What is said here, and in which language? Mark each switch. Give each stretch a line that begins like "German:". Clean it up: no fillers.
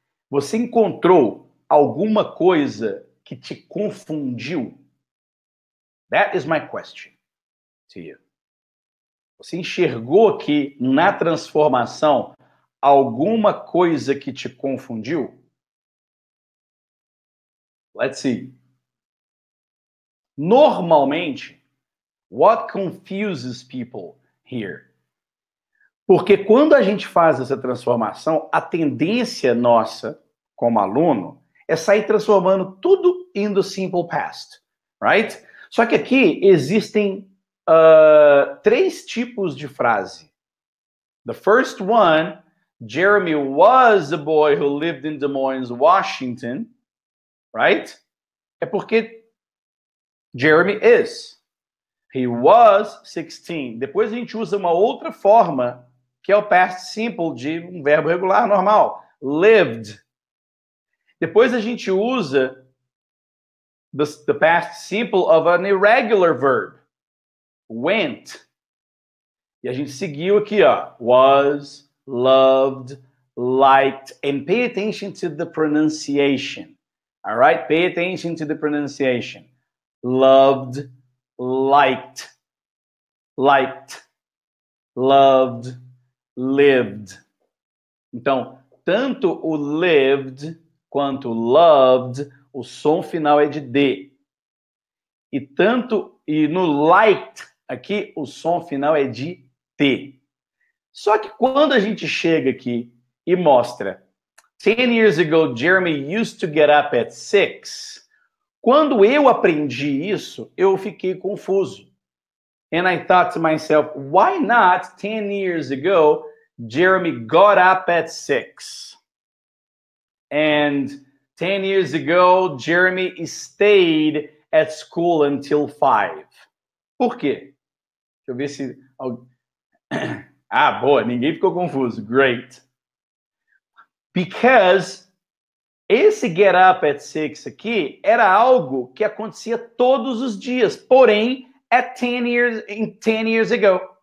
Portuguese: Você encontrou alguma coisa que te confundiu?
English: That is my question to you.
Portuguese: Você enxergou aqui na transformação alguma coisa que te confundiu?
English: Let's see. Normalmente, what confuses people here?
Portuguese: Porque quando a gente faz essa transformação, a tendência nossa, como aluno, é sair transformando tudo
English: in the simple past, right?
Portuguese: Só que aqui existem 3 tipos de frase.
English: The first one, Jeremy was a boy who lived in Des Moines, Washington, right?
Portuguese: É porque
English: Jeremy is. He was 16.
Portuguese: Depois a gente usa uma outra forma, que é o past simple de um verbo regular normal.
English: Lived.
Portuguese: Depois a gente usa
English: the past simple of an irregular verb. Went.
Portuguese: E a gente seguiu aqui, ó. Was, loved, liked.
English: And pay attention to the pronunciation. All right? Pay attention to the pronunciation. Loved, liked, liked, loved, lived.
Portuguese: Então, tanto o lived quanto o loved, o som final é de D. E no liked, aqui, o som final é de T. Só que quando a gente chega aqui e mostra
English: 10 years ago, Jeremy used to get up at 6.
Portuguese: Quando eu aprendi isso, eu fiquei confuso.
English: And I thought to myself, why not 10 years ago, Jeremy got up at 6? And 10 years ago, Jeremy stayed at school until 5.
Portuguese: Por quê? Deixa eu ver se... Ah, boa, ninguém ficou confuso.
English: Great. Because
Portuguese: esse
English: get up at 6
Portuguese: aqui era algo que acontecia todos os dias, porém,
English: at 10 years ago.